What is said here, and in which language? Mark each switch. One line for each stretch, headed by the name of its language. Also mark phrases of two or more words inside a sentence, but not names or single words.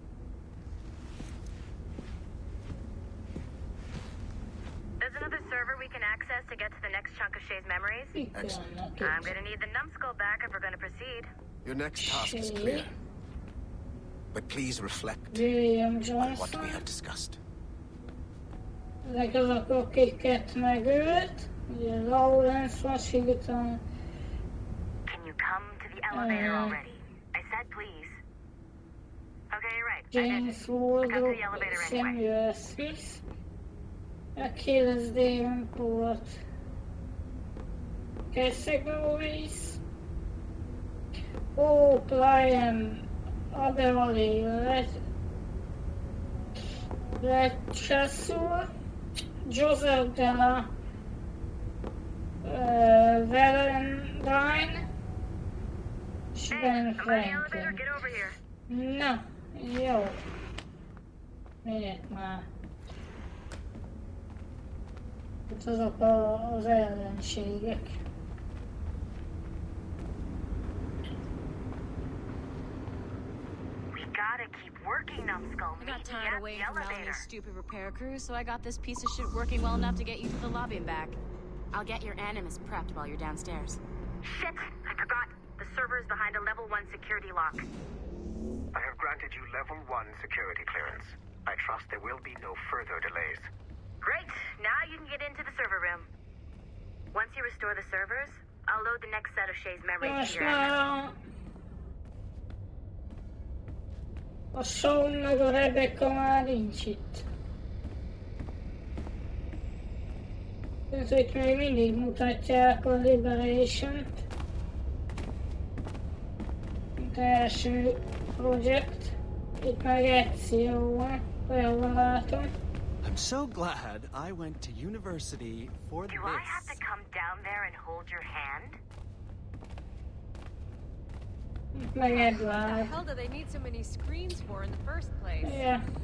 English: There's another server we can access to get to the next chunk of Shay's memories. Excellent. I'm gonna need the numbskull back if we're gonna proceed. Your next task is clear. But please reflect William on what we Johnson. have discussed.
Hungarian: Ezek azok, akiket megölt. Ugye Lawrence, Washington.
English: Can you come to the elevator already? I said please. Okay, you're right. James Come Wardle, to the elevator anyway. Samuel Smith. Achilles Davenport. Cassie Norris. O'Brien. Adderley. Lechassor. Joseph Della. Valentine. Ben Franklin. Get over here.
Hungarian: Na, jó. Miért már? Itt azok az ellenségek.
English: We gotta keep working, numbskull. I got Meet me tired at of waiting the for Melanie's elevator. stupid repair crew, so I got this piece of shit working well enough to get you to the lobby and back. I'll get your animus prepped while you're downstairs. Shit! I forgot. The server is behind a level 1 security lock. I have granted you level 1 security clearance. I trust there will be no further delays. Great! Now you can get into the server room. Once you restore the servers, I'll load the next set of Shay's memories
Hungarian: Most
English: to your
Hungarian: már a Sean meg a Rebecca már nincs itt. Ezek még mindig mutatják a Liberation-t. Mint első projekt. Itt meg Ezio van, olyan látom.
English: I'm so glad I went to university for Do I have to come down there and hold your hand?
Hungarian: Itt meg
English: What Edward. the hell do they need so many screens for in the first place? Yeah.